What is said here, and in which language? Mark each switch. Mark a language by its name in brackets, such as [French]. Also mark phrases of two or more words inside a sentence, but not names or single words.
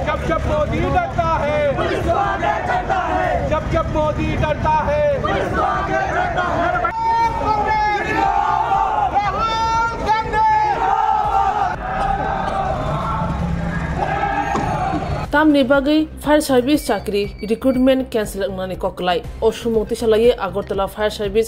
[Hindi] जब मोदी डरता है पुलिस तो आगे चलता है, जब मोदी डरता है पुलिस तो आगे चलता है। [Kok Borok] ताम निबागै [English] fire service [Kok Borok] चाकरी [English] recruitment cancel [Kok Borok] अंगनानि कोकलाई असुमंग तिसालाये आगरतला [English] fire service